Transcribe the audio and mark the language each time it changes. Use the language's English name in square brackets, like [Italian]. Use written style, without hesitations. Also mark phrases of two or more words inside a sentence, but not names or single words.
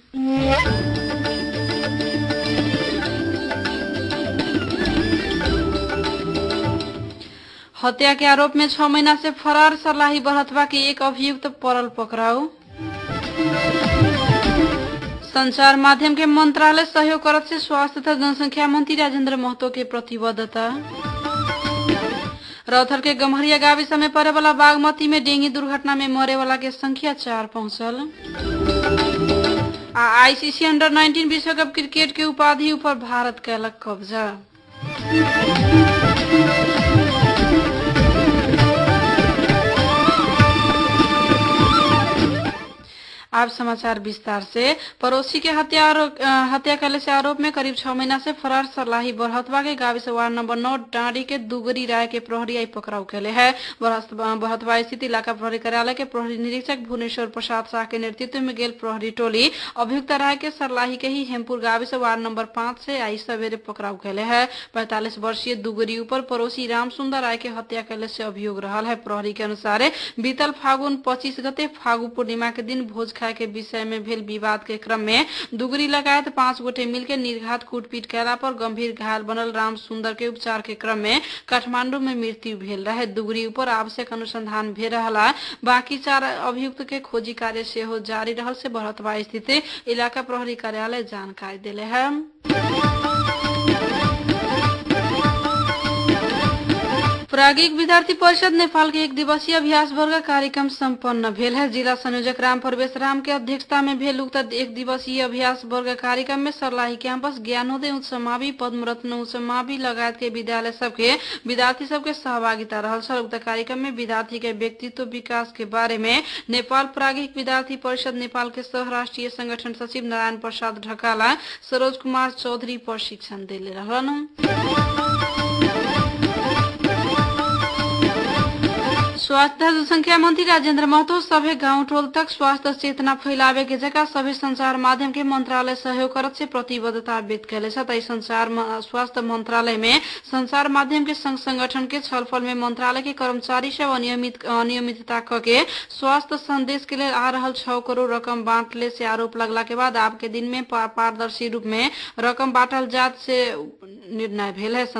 [Maithili] हत्या के आरोप में 6 महीना से फरार सर्लाही बरहतवा के एक अभियुक्त पड़ल पकड़ाऊ। संचार माध्यम के मंत्रालय सहयोग करत से स्वास्थ्य तथा जनसंख्या मंत्री राजेंद्र महतो के प्रतिबद्धता। रौथर के गम्हरिया गाविस में पड़े वाला बागमती में डेंगी दुर्घटना में मरे वाला के संख्या 4 पहुंचल। आईसीसी अंडर-19 विश्व कप क्रिकेट के उपाधि ऊपर भारत कैलक कब्जा। अब समाचार विस्तार से। पड़ोसी के हत्या करने से आरोप में करीब 6 महीना से फरार सर्लाही बरहतवा के गाविस वार्ड नंबर 9 डांडी के दुगरी राय के प्रहरी आई पकड़ाऊ कैले है। बरहतवा स्थित इलाका प्रहरी कार्यालय के प्रहरी निरीक्षक भुवनेश्वर प्रसाद शाह के नेतृत्व में गेल प्रहरी टोली अभियुक्त राय के सर्लाही के ही हेमपुर गाविस वार्ड नंबर 5 से आई सवेरे पकड़ाऊ कैले है। 45 वर्षीय दुगरी ऊपर पड़ोसी राम सुंदर राय के हत्या कैले से अभियोग रहल है। प्रहरी के अनुसार बीतल फागुन 25 गते फागु पूर्णिमा के दिन भोज के विषय में भेल विवाद के क्रम में दुगरी लगायत 5 गोटे मिलकर निर्घात कूटपीट कैला पर गंभीर घायल बनल राम सुंदर के उपचार के क्रम में काठमांडू में मृत्यु भेल रहे। दुगरी ऊपर आवश्यक अनुसंधान भेल रहला। बाकी 4 अभियुक्त के खोजी कार्य से हो जारी रहल से बरहतवा स्थित इलाका प्रहरी कार्यालय जानकारी दिले है। प्राज्ञिक विद्यार्थी परिषद नेपाल के 1 दिवसीय अभ्यास वर्ग कार्यक्रम संपन्न भेल है। जिला संयोजक राम प्रवेश राम के अध्यक्षता में भेल उक्त 1 दिवसीय अभ्यास वर्ग कार्यक्रम में सर्लाही कैंपस, ज्ञानोदय उच्च समावि, पद्मरत्न उच्च समावि लगायत के विद्यालय सबके विद्यार्थी सबके सहभागिता रहल छल। उक्त कार्यक्रम में विद्यार्थी के व्यक्तित्व विकास के बारे में नेपाल प्राज्ञिक विद्यार्थी परिषद नेपाल के सह राष्ट्रीय संगठन सचिव नारायण प्रसाद ढकाला, सरोज कुमार चौधरी प्रशिक्षण दिले रहलन। स्वास्थ्य जनसंख्या मंत्री राजेंद्र महतो सभे गांव टोल तक स्वास्थ्य चेतना फैलावे के जगह सभे संचार माध्यम के मंत्रालय सहयोग करत से प्रतिबद्धता व्यक्त कैले छ। स्वास्थ्य मंत्रालय में संचार माध्यम के संघ संगठन के छलफल में मंत्रालय के कर्मचारी सब अनियमितता के स्वास्थ्य संदेश के लिए आ रहल 6 करोड़ रकम बांटले से आरोप लगला के बाद आप के दिन में पारदर्शी रूप में रकम बांटल जात से निर्णय भेल है।